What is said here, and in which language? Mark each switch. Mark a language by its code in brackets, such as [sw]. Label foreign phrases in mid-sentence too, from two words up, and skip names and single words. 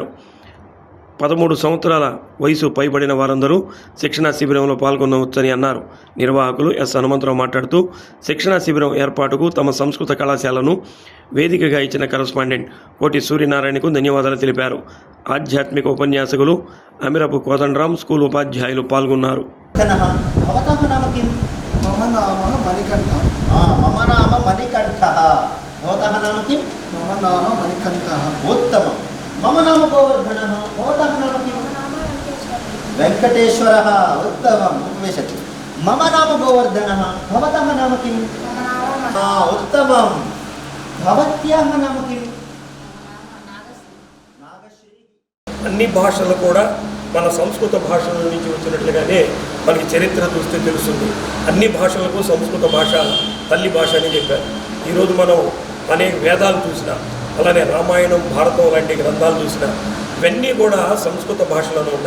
[te] 13 సంవత్సరాల వయసు పైబడిన వారందరూ శిక్షణా శిబిరంలో పాల్గొనవచ్చని అన్నారు. నిర్వాహకులు ఎస్ హనుమంతరావు మాట్లాడుతూ శిక్షణా శిబిరం ఏర్పాటుకు తమ సంస్కృత కళాశాలను వేదికగా ఇచ్చిన కరస్పాండెంట్ కోటి సూర్యనారాయణకు ధన్యవాదాలు తెలిపారు. ఆధ్యాత్మిక ఉపన్యాసకులు అమిరపు కోదండరాం, స్కూల్ ఉపాధ్యాయులు పాల్గొన్నారు. [sa] मम नाम मणिकण्ठः. मम नाम मणिकण्ठः. भवतः नाम किं? मम नाम मणिकण्ठः. उत्तमं. मम नाम गोवर्धनः. भवतः नाम किं? वेङ्कटेश्वरः. उत्तमम्. उपविशतु. मम नाम गोवर्धनः. भवतः नाम किं? उत्तमं. भवत्याः नाम किं? [te] అన్ని భాషలు కూడా మన సంస్కృత భాషల నుంచి వచ్చినట్లుగానే మనకి చరిత్ర చూస్తే తెలుస్తుంది. అన్ని భాషలకు సంస్కృత భాష తల్లి భాష అని చెప్పారు. ఈరోజు మనం అనేక వేదాలు చూసినా, అలానే రామాయణం, భారతం లాంటి గ్రంథాలు చూసినా ఇవన్నీ కూడా సంస్కృత భాషలోనే ఉన్నాయి.